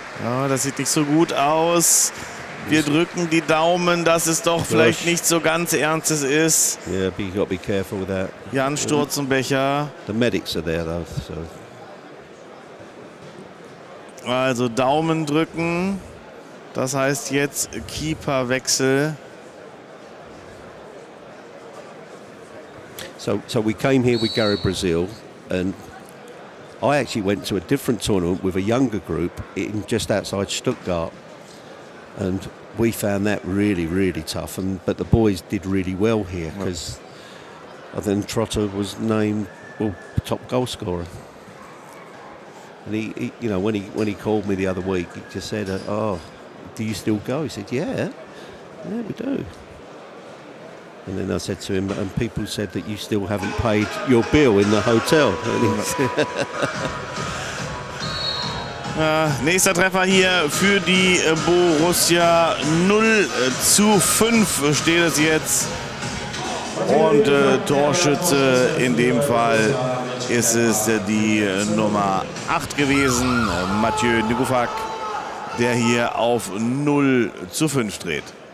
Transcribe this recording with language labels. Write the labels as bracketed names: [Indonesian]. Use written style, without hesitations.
[German] Ja, das sieht nicht so gut aus. Wir drücken die Daumen, dass es doch vielleicht nicht so ganz Ernstes ist. [English] Yeah, but you got to be careful with that. [German] Jan Sturzenbecher. [English] The medics are there though. So. [German] Also Daumen drücken. Das heißt jetzt Keeperwechsel. [English] So we came here with Gary Brazil, and I actually went to a different tournament with a younger group just outside Stuttgart, and we found that really tough. But the boys did really well here, because then Trotter was named top goal scorer. And he you know, when he called me the other week, he just said, "Oh, do you still go?" He said, "Yeah, we do." And then I said to him, and people said that you still haven't paid your bill in the hotel. [German] Nächster Treffer hier für die Borussia. 0:5 steht es jetzt. Und Torschütze in dem Fall ist es die Nummer 8 gewesen, Mathieu Nikoufak, der hier auf 0:5 dreht.